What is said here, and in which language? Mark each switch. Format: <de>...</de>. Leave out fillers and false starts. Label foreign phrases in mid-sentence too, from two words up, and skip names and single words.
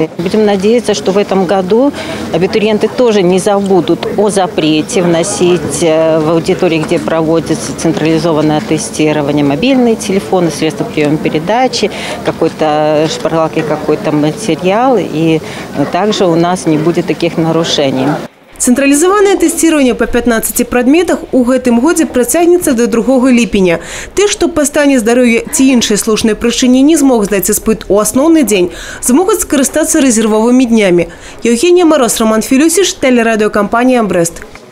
<ru>Будем надеяться, что в этом году абитуриенты тоже не забудут о запрете вносить в аудитории, где проводится централизованное тестирование, мобильные телефоны, средства приема передач, какой-то шпаргалки, какой-то материал, и также у нас не будет таких нарушений. Централизованное тестирование по 15 предметах</ru> <be>у гэтым годзе працягнецца до 2 ліпеня. Ты, што па стане здароўя ці іншай слушнай прычыне не змог здаць іспыт у асноўны дзень, змогуць скарыстацца рэзервовымі днямі.</be> <ru>Евгения Мороз, Роман Филюсиш, телерадиокомпания «Брест».</ru>